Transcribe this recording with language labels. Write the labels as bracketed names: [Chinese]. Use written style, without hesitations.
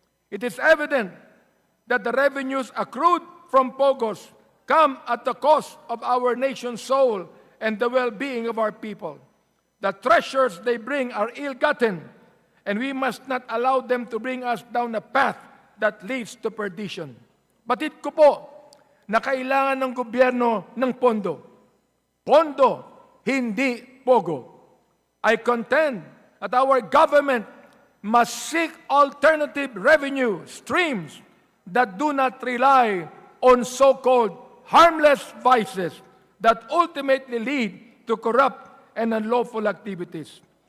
[English] It is evident that the revenues accrued from POGOs come at the cost of our nation's soul and the well-being of our people. The treasures they bring are ill-gotten, and we must not allow them to bring us down a path that leads to perdition. [Filipino] Batid ko po na kailangan ng gobyerno ng pondo. Pondo, hindi POGO. [English] I contend that our government must seek alternative revenue streams that do not rely on so-called harmless vices that ultimately lead to corrupt and unlawful activities.